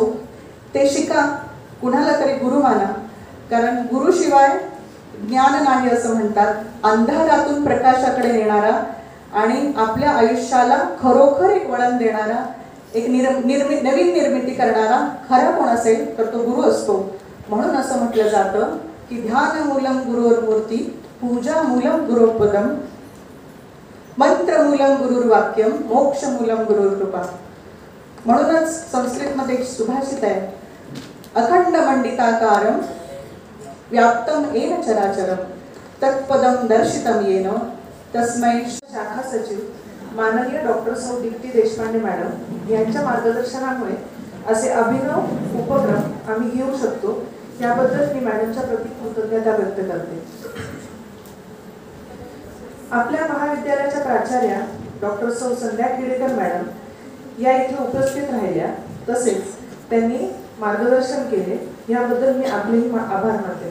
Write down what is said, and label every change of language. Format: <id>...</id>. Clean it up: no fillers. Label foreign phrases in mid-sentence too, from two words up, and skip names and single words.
<mr>ते शिका, कुणाला तरी गुरु माना, कारण गुरुशिवाय ज्ञान नाही असं म्हणतात. अंधारातून प्रकाशाकडे नेणारा आणि आपल्या आयुष्याला खरोखर एक वळण देणारा, एक नवीन निर्मिती करणारा खरा कोण असेल तर तो गुरु असतो. म्हणून असं म्हटलं जातं की</mr> <sa>ध्यान मूलम गुरुर्मूर्ती, पूजा मूलम गुरुपदम, मंत्र मूलम गुरुर्वाक्यम, मोक्ष मूलम गुरुकृपा.</sa> <mr>म्हणूनच संस्कृतमध्ये एक सुभाषित आहे,</mr> <sa>अखंड मंडिताकारम व्याप्तम येन चराचरम तत्पदम दर्शितम येन तस्मै.</sa> <mr>शाखा सचिव माननीय डॉक्टर सौ दीप्ती देशपांडे मॅडम यांच्या मार्गदर्शनामुळे असे अभिनव उपक्रम आम्ही घेऊ शकतो, याबद्दल मी मॅडमच्या प्रति कृतज्ञता व्यक्त करते. आपल्या महाविद्यालयाच्या प्राचार्या डॉक्टर सौ संध्या खेडेकर मॅडम या इथे उपस्थित राहिल्या, तसेच त्यांनी मार्गदर्शन केले, याबद्दल मी आपलेही आभार मानते.</mr>